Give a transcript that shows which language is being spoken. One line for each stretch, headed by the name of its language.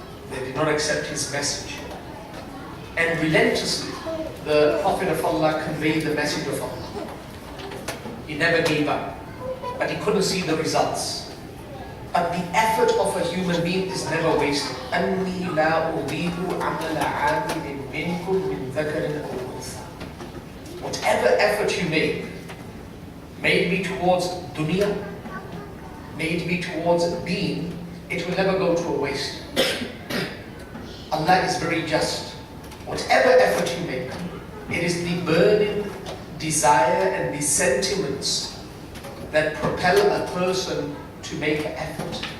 English: They did not accept his message. And relentlessly, the Prophet of Allah conveyed the message of Allah. He never gave up, but he couldn't see the results. But the effort of a human being is never wasted.
Arabic: أَنِّي لَا أُضِيعُ عَمَلَ عَامِلٍ مِّنكُم مِّن ذَكَرٍ أَوْ أُنثَىٰ.
English: Whatever effort you make, may it be towards dunya, may it be towards deen, it will never go to a waste. Allah is very just. Whatever effort you make, it is the burning desire and the sentiments that propel a person to make an effort.